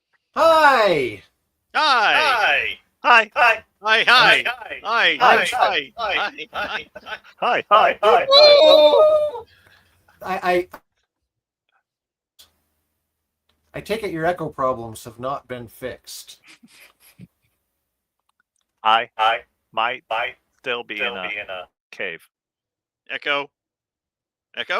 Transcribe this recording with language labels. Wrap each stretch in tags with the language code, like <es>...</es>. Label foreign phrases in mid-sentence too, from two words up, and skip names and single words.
<en>Hi. Hi. Hi. Hi. Hi. Hi. Hi. I'm Hi. Hi. Hi. Hi. Hi. I I take it your echo problems have not been fixed. I I might might still be still in a be in a cave. echo. Echo?</en>